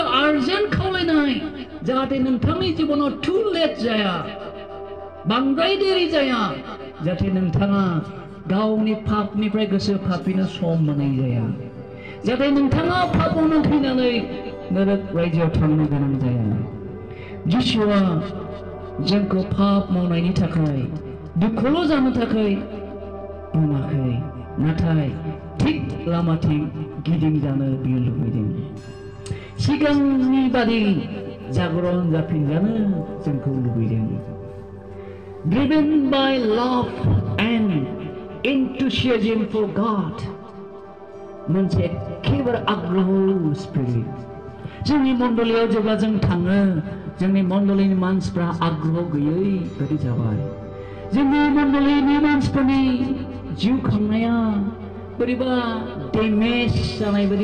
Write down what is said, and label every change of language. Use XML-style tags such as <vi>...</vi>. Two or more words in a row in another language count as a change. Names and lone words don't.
<brx>आर्जेन्ट खावलायनाय जाहाथे नोंथांनि जिबनाव</brx> <en>too late</en> <brx>जाया बांद्राय देरि जाया जाहाथे नोंथाङा गावनि पापनिफ्राय गोसो फाफिनो सम मोननाय जाया जाहाथे नोंथाङा पाप मावनो फैनानै नरक रायजोआव थांनो गोनां जाया जिसुआ जोंखौ पाप मावनायनि थाखाय दुखुल' जानो थाखाय बुङाखै नाथाय थिग लामाथिं गिदिंजानो बियो लुबैदों सिगांनि बादि जागरण जाफिनजानो जोंखौ लुबैदों</brx> <en>driven by love and enthusiasm for God</en> <brx>मोनसे एखेबारे आग्रह स्पिरिट जोंनि मण्डलियाव जेब्ला जों थाङो जोंनि मण्डलिनि मानसिफ्रा आग्रह गैयै बायदि जाबाय जोंनि मण्डलिनि मानसिफोरनि जिउ खांनाया बोरैबा डेमेज जानाय बायदि</brx>